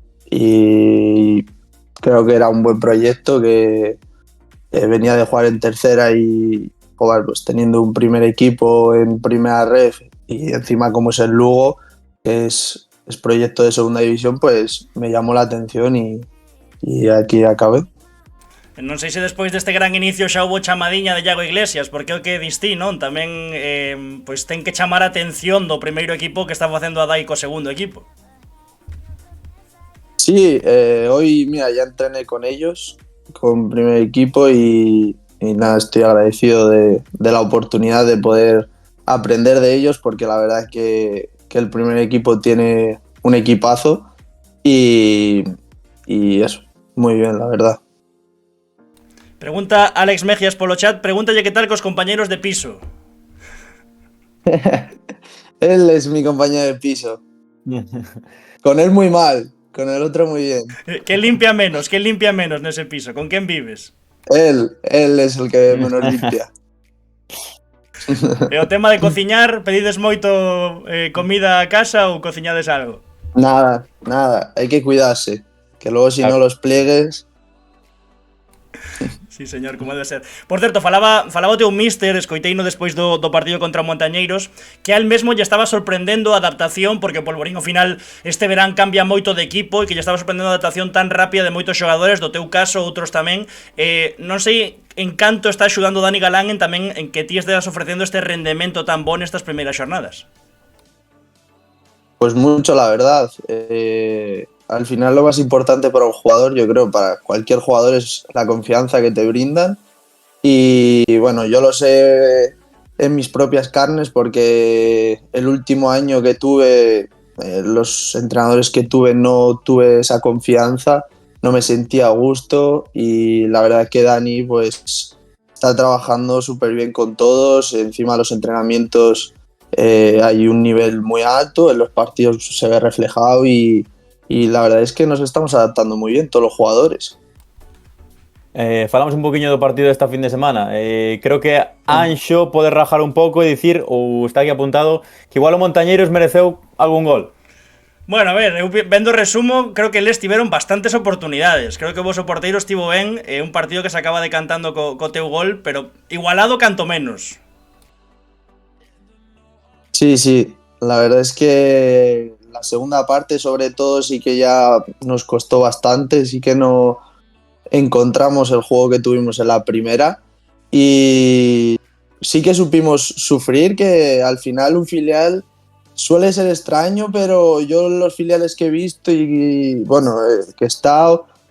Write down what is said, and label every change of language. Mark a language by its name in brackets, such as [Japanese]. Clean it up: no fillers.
[Spanish] y creo que era un buen proyecto, que venía de jugar en tercera y jugar pues teniendo un primer equipo en primera red, y encima como es el Lugo, que es proyecto de segunda división, pues me llamó la atención y aquí acabé. [Galician] Non sei se despois deste gran inicio xa houbo chamadiña de Iago Iglesias, porque o que distí, non? Tamén pois ten que chamar a atención do primeiro equipo que está facendo a Dai co segundo equipo. [Spanish] Sí, hoy mira, ya entrené con ellos con primer equipo y nada, estoy agradecido de la oportunidad de poder aprender de ellos, porque la verdad es que el primer equipo tiene un equipazo y eso, muy bien, la verdad. [Galician] Pregunta Alex Mejias polo chat, pregúntalle que tal cos compañeros de piso. [Spanish] Él es mi compañero de piso. Con él muy mal, con el otro muy bien. [Galician] Que limpia menos nese piso? Con quen vives? [Spanish] Él es el que menos limpia. [Galician] E o tema de cociñar, pedides moito comida a casa ou cociñades algo? [Spanish] Nada, hay que cuidarse, que luego si no los pliegues... Sí, señor, como debe ser. [Galician] Por certo, falaba o teu míster, escoiteino despois do partido contra o Montañeiros, que al mesmo lle estaba sorprendendo a adaptación, porque o Polvorín ao final este verán cambia moito de equipo e que lle estaba sorprendendo a adaptación tan rápida de moitos xogadores, do teu caso, outros tamén. Non sei en canto está axudando Dani Galán en tamén en que ti esteas ofrecendo este rendemento tan bon nestas primeiras xornadas. [Spanish] Pues mucho, la verdad. Al final lo más importante para un jugador, yo creo, para cualquier jugador, es la confianza que te brindan. Y bueno, yo lo sé en mis propias carnes, porque el último año que tuve, los entrenadores que tuve, no tuve esa confianza, no me sentía a gusto, y la verdad es que Dani pues está trabajando súper bien con todos. Encima de los entrenamientos hay un nivel muy alto, en los partidos se ve reflejado y la verdad es que nos estamos adaptando muy bien todos los jugadores. [Galician] Falamos un poquinho do partido desta fin de semana. Creo que Anxo pode rajar un pouco e dicir, ou está aquí apuntado, que igual o Montañeiros mereceu algún gol. Bueno, a ver, eu vendo o resumo, creo que eles tiveron bastantes oportunidades. Creo que o voso porteiro estivo ben, un partido que se acaba decantando co teu gol, pero igualado canto menos. [Spanish] Sí, la verdad es que la segunda parte sobre todo sí que ya nos costó bastante, sí que no encontramos el juego que tuvimos en la primera, y sí que supimos sufrir, que al final un filial suele ser extraño, pero yo los filiales que he visto y bueno, que he estado,